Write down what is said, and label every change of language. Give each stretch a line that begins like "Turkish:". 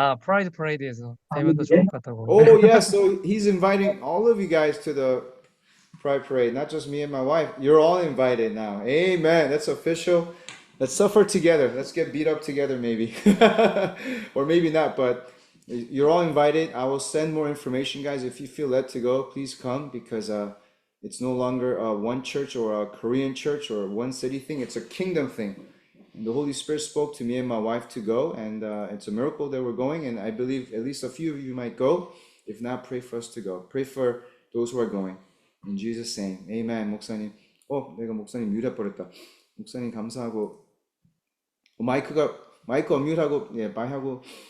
Korean: 프라이드 프레이드에서 뵈면 더 좋을 것 같다고.
English: Oh, yes. So he's inviting all of you guys to the Pride Parade, not just me and my wife. You're all invited now. Amen. That's official. Let's suffer together. Let's get beat up together, maybe. Or maybe not, but you're all invited. I will send more information, guys. If you feel led to go, please come because it's no longer one church or a Korean church or one city thing. It's a kingdom thing. And the Holy Spirit spoke to me and my wife to go, and it's a miracle that we're going. And I believe at least a few of you might go. If not, pray for us to go. Pray for those who are going. In Jesus' name, Amen.
Korean: 목사님, 내가 목사님 뮤트해버렸다. 목사님 감사하고 마이크 언뮤트하고 말하고.